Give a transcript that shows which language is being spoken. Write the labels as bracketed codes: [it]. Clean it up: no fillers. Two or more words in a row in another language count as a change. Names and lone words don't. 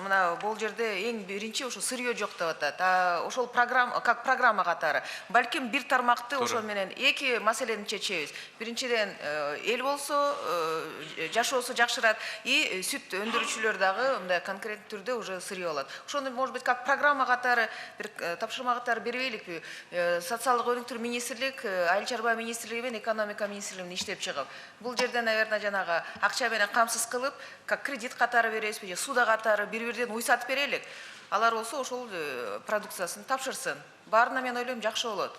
[ky] Мына бул жерде эң биринчи ошо сырье жок деп атат. Ошол программа [ru] как программа [ky] катары. Балким бир тармакты ошол менен эки маселени чечебиз. Биринчиден эл болсо жашоосу жакшырат и сүт өндүрүүчүлөр дагы мындай конкреттүү түрдө [ru] уже сырье [ky] алат. Ошону [ru] может быть как программа [ky] катары бир тапшырма катары бербейликпи? Социалдык өнүктүрүү министрлик, айыл чарба министрлиги менен экономика министрлигинин иштеп чыгып. Бул жерде наверное жанагы акча менен камсыз кылып, [ru] как кредит [ky] катары бересизби же суда катары бир-бирден уй сатып берелик. Алар болсо ошол продукциясын тапшырсын. Баарына мен ойлойм жакшы болот.